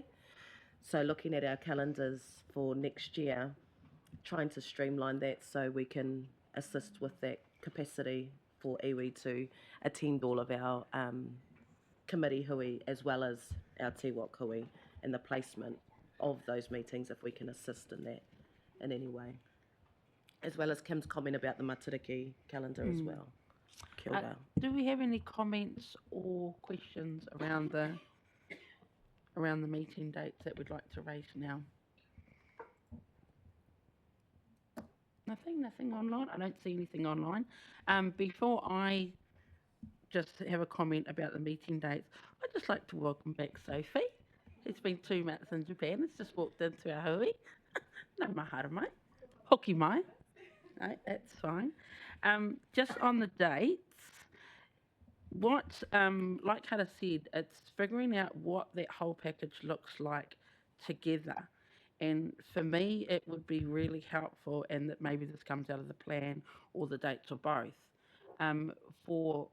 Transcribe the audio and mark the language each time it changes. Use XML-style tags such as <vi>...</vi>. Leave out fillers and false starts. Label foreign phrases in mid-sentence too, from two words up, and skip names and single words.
<en>So looking at our calendars for next year, trying to streamline that so we can assist with that capacity for iwi to attend all of our committee hui as well as our Tiwok hui, and the placement of those meetings if we can assist in that in any way. As well as Kim's comment about the Matariki calendar as well.</en> <mi>Kia ora.</mi> <en>Do we have any comments or questions around the meeting dates that we'd like to raise now? Nothing online. I don't see anything online. Before I just have a comment about the meeting dates, I'd just like to welcome back Sophie. It's been 2 months in Japan. It's just walked into our hui.</en> <mi>No mahara mai. Hoki mai.</mi> <en>No, that's fine. Just on the dates, like Hara said, it's figuring out what that whole package looks like together. And for me, it would be really helpful, and that maybe this comes out of the plan or the dates or both, for</en>